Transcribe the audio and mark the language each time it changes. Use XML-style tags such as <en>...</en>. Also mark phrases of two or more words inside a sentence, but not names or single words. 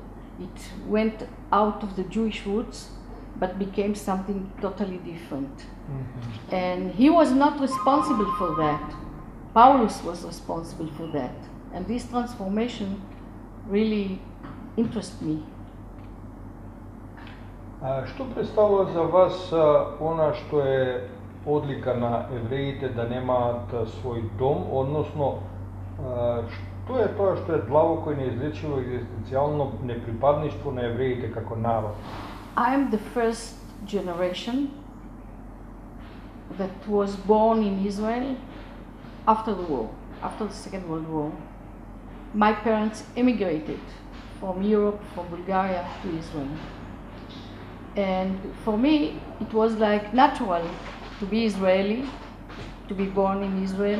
<en>It went out of the Jewish roots, but became something totally different. And he was not responsible for that. Paulus was responsible for that. And this transformation really interests me.</en> <mk>Што представува за вас она што е одлика на евреите да немаат свој дом, односно Тоа е тоа што е длабоко и неизлечиво екзистенцијално неприпадништво на евреите како народ.</mk> <en>I am the first generation that was born in Israel after the war, after the Second World War. My parents emigrated from Europe, from Bulgaria to Israel. And for me, it was like natural to be Israeli, to be born in Israel.</en>